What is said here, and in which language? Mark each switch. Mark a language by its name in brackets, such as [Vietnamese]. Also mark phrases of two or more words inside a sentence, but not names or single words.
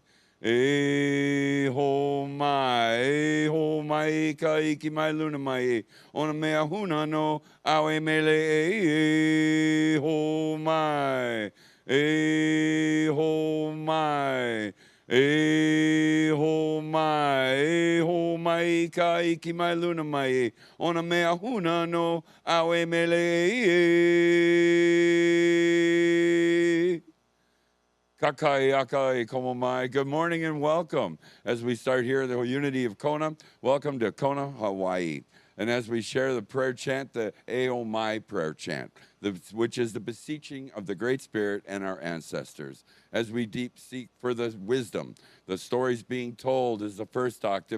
[Hawaiian] E ho mai, ka iki mai luna mai, ona mea huna no, awe mele e ho mai, e ho mai, e ho mai, ka iki mai luna mai, ona mea huna no, awe mele e. Kakai akai komomai. [English] Good morning and welcome. As we start here the Unity of Kona, welcome to Kona, Hawaii. And as we share the prayer chant, the Ao Mai prayer chant, which is the beseeching of the Great Spirit and our ancestors. As we deep seek for the wisdom, the stories being told is the first octave.